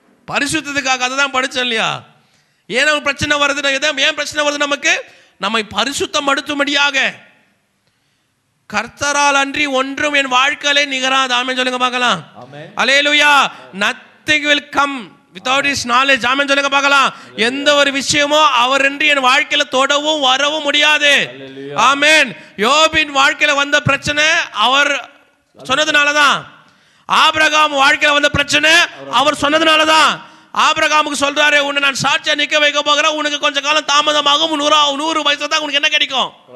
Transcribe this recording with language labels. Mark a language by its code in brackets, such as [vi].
[ta] பரிசுத்தத்துக்காக. அதுதான் படிச்சோம் இல்லையா? ஏன் நமக்கு பிரச்சனை வருது? ஏன் பிரச்சனை வருது நமக்கு? நம்மை பரிசுத்தம் படுத்தும்படியாக. கர்த்தரால் அன்றி ஒன்றும் என் வாழ்க்கையிலே நிகராது. ஆமென் சொல்லுங்க பார்க்கலாம். அல்லேலூயா. [en] nothing will come without his knowledge. [ta] ஆமென் சொல்லுங்க பார்க்கலாம். எந்த ஒரு விஷயமோ அவரின்றி என் வாழ்க்கையில தொடவும் வரவும் முடியாது. ஆமென். யோபின் வாழ்க்கையில வந்த பிரச்சனை அவர் சொன்னதுனாலதான். ஆபிரகாம் வாழ்க்கையில வந்த பிரச்சனை அவர் சொன்னதுனாலதான். ஆபிரகாமுக்கு சொல்றாரு, உன்னை நான் சாட்சியா நிக்க வைக்க போகிறேன், உனக்கு கொஞ்ச காலம் தாமதமாகும், 100 வயசுல தான் உனக்கு என்ன கிடைக்கும்.